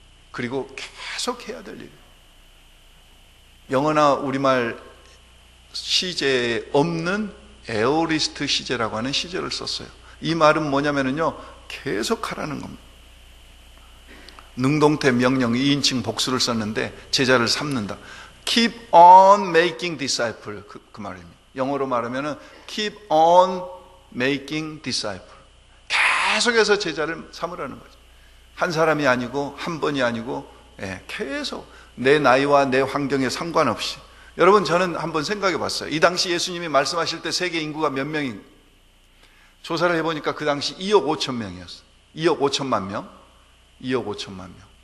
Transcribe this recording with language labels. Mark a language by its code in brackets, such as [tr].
[ko] 그리고 계속 해야 될 일입니다. 영어나 우리말 시제에 없는 에오리스트 시제라고 하는 시제를 썼어요. 이 말은 뭐냐면요, 계속 하라는 겁니다. 능동태 명령 2인칭 복수를 썼는데 제자를 삼는다. [en] Keep on making disciple [ko] 그 말입니다. 영어로 말하면은 [en] keep on making disciple. [ko] 계속해서 제자를 삼으라는 거죠. 한 사람이 아니고 한 번이 아니고 계속 내 나이와 내 환경에 상관없이. 여러분, 저는 한번 생각해 봤어요. 이 당시 예수님이 말씀하실 때 세계 인구가 몇 명인? 조사를 해보니까 그 당시 2억 5천 명이었어요. 2억 5천만 명. 2억 5천만 명.